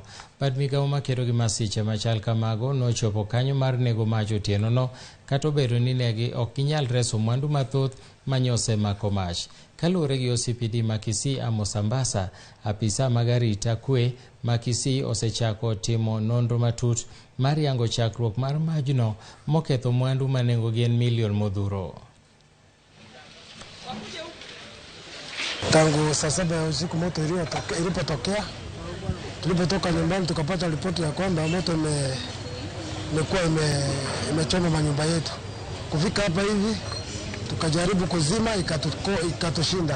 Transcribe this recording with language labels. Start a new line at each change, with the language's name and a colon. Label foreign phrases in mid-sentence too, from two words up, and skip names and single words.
Luo (Kenya and Tanzania): Bad migawo makedo gi masiche machal kamago nochopo kanyo mar nego mach otienono, kata obedo ni negi ok ginyal reso mwandu mathoth manyose mako mach. Kaluwore gi OCPD ma Kisii Amos Ambassa, apisa mag arita kwe ma Kisii osechako timo nonro matut mar yango chakruok mar majno moketho mwandu ma nengogi en milion modhuro.
Swahili: Tangu saa 7 ya usiku moto ilipotokea, tulipotoka nyumbani tukapata ripoti ya kwamba moto imekuwa imechoma manyumba yetu. Kufika hapa hivi tukajaribu kuzima, ikatushinda.